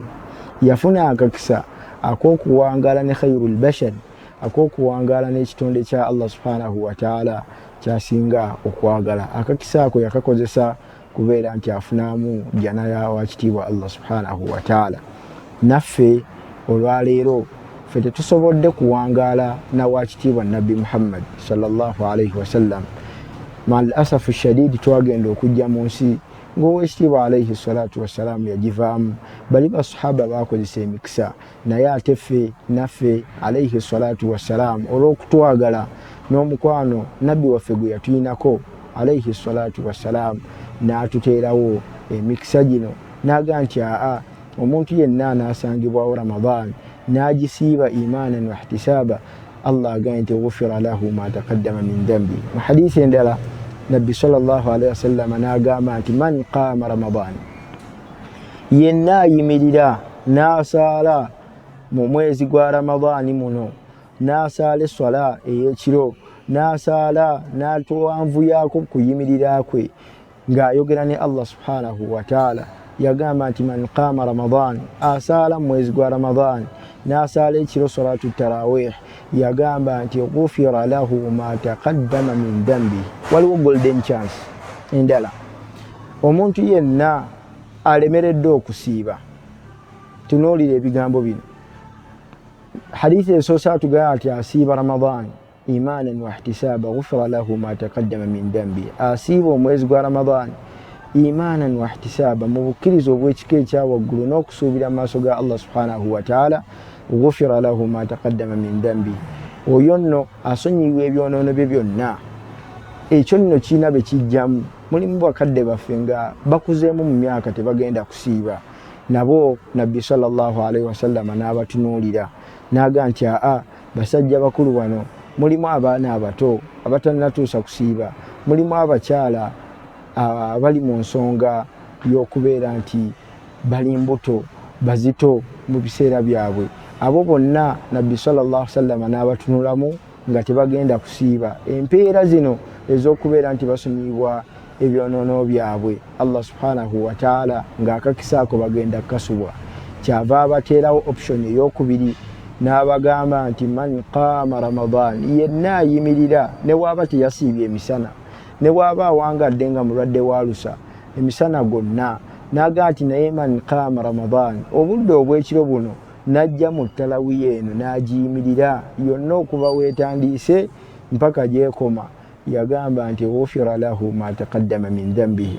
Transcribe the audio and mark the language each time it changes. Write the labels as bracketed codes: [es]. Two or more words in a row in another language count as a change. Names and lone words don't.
[lg] Yafuna akakisa ak'okuwangaala ne [ar] خير البشر [lg] ak'okuwangaala n'ekitonde kya Allah [ar] سبحانه وتعالى [lg] kyasinga okwagala. Akakisa ako yakakozesa kubeera nti afunamu jjana ya wakitiibwa Allah [ar] سبحانه وتعالى. [lg] Naffe olwaleero ffe tetusobodde kuwangaala na wakitiibwa Nabbi Muhammad [ar] صلى الله عليه وسلم. مع الأسف الشديد [lg] twagenda okujja mu nsi ng'owekitiibwa [ar] عليه الصلاة والسلام [lg] yagivaamu bali basahaba baakozesa emikisa naye ate ffe naffe [ar] عليه الصلاة والسلام [lg] olw'okutwagala n'omukwano nabbi waffe gwe yatuyinako [ar] عليه الصلاة والسلام [lg] n'atuteerawo emikisa gino n'agamba nti omuntu yenna anaasangibwawo Ramadaan n'agisiiba [ar] إيمانا واحتسابا [lg] Allah agamba nti [ar] غفر له ما تقدم من ذنبه. [lg] Mu hadiisi endala nabbi [ar] صلى الله عليه وسلم [lg] n'agamba nti [ar] من قام رمضان [lg] yenna ayimirira n'asaala mu mwezi gwa ramadani muno n'asaala esswala ey'ekiro n'asaala n'atuwanvuyaako kuyimirira kwe ng'ayogera ne Allah [ar] سبحانه وتعالى [lg] yagamba nti [ar] من قام رمضان [lg] asaala mu mwezi gwa ramadani n'asaala ekiro [ar] صلاة التراويح [lg] yagamba nti [ar] غفر له ما تقدم من ذنبه. [lg] Waliwo [en] golden chance [lg] endala omuntu yenna alemereddwa okusiiba. Tunuulira ebigambo bino. Hadithi esoose atugamba nti asiiba ramadan [ar] إيمانا واحتسابا غفر له ما تقدم من ذنبه. [lg] Asiiba omwezi gwa ramadan [ar] إيمانا واحتسابا [lg] mu bukkiriza obw'ekika ekyawaggulu n'okusuubira mu maaso ga Allah [ar] سبحانه وتعالى غفر له ما تقدم من ذنبه. [lg] Oyo nno asonyiwa ebyonoono bye byonna. Ekyo nno kiina be kijjamu. Mulimu bakadde baffe nga bakuzeemu mu myaka tebagenda kusiiba. Nabo nabbi [ar] صلى الله عليه وسلم [lg] n'abatunuulira n'agamba nti basajja bakulu bano mulimu abaana abato abatannatuusa kusiiba, mulimu abakyala abali mu nsonga y'okubeera nti bali mbuto bazito mu biseera byabwe. Abo bonna nabbi [ar] صلى الله عليه وسلم [lg] n'abatunulamu nga tebagenda kusiiba. Empeera zino ez'okubeera nti basonyiyibwa ebyonoono byabwe Allah [ar] سبحانه وتعالى [lg] ng'akakisaako bagenda kukasubwa, kyava abateerawo option ey'okubiri n'abagamba nti [ar] من قام رمضان [lg] yenna ayimirira ne waaba teyasiibye emisana, ne waaba awangadde nga mulwadde wa lusa emisana gonna, n'agamba nti naye [ar] من قام رمضان [lg] obudde obw'ekiro buno najja mu ttalawiya eno n'agiyimirira yonna okuva weetandiise mpaka gyekoma, yagamba nti [ar] غفر له ما تقدم من ذنبه.